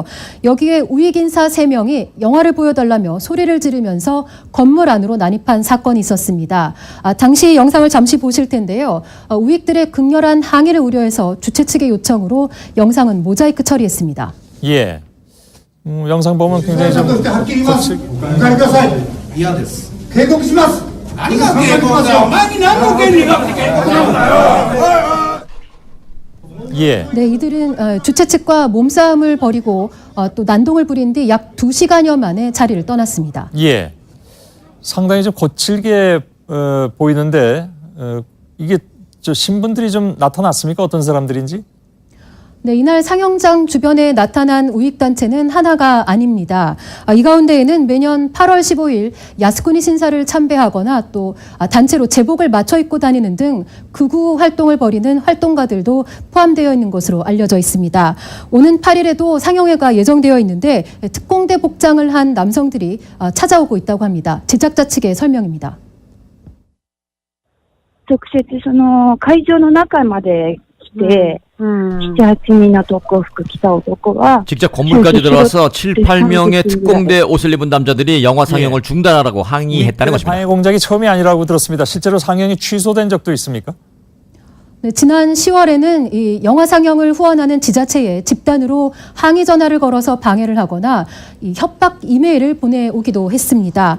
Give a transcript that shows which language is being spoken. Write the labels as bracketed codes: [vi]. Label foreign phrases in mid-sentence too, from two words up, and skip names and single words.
[ko] 여기에 우익 인사 3명이 영화를 보여달라며 소리를 지르면서 건물 안으로 난입한 사건이 있었습니다. 당시 영상을 잠시 보실 텐데요. 우익들의 극렬한 항의를 우려해서 주최 측의 요청으로 영상은 모자이크 처리했습니다. 예. 영상 보면 굉장히 좀 [ja] はっきり言います。お帰りください。嫌です。警告します。何が警告だよ。お前に何の権利があって警告なんだよ。 [ko] 예. 네, 이들은 주최 측과 몸싸움을 벌이고 또 난동을 부린 뒤 약 2시간여 만에 자리를 떠났습니다. 예. 상당히 좀 거칠게 보이는데 이게 저 신분들이 좀 나타났습니까? 어떤 사람들인지? 네, 이날 상영장 주변에 나타난 우익단체는 하나가 아닙니다. 이 가운데에는 매년 8월 15일 야스쿠니 신사를 참배하거나 또 단체로 제복을 맞춰 입고 다니는 등 극우 활동을 벌이는 활동가들도 포함되어 있는 것으로 알려져 있습니다. 오는 8일에도 상영회가 예정되어 있는데 특공대 복장을 한 남성들이 찾아오고 있다고 합니다. 제작자 측의 설명입니다. [ja] 直接その会場の中まで来て、7、8人の特攻服着た男は [ko] 직접 건물까지 들어와서 7, 8명의 특공대 옷을 입은 남자들이 영화 상영을 중단하라고 항의했다는 것입니다. 방해 공작이 처음이 아니라고 들었습니다. 실제로 상영이 취소된 적도 있습니까? 네, 지난 10월에는 이 영화 상영을 후원하는 지자체에 집단으로 항의 전화를 걸어서 방해를 하거나 이 협박 이메일을 보내오기도 했습니다.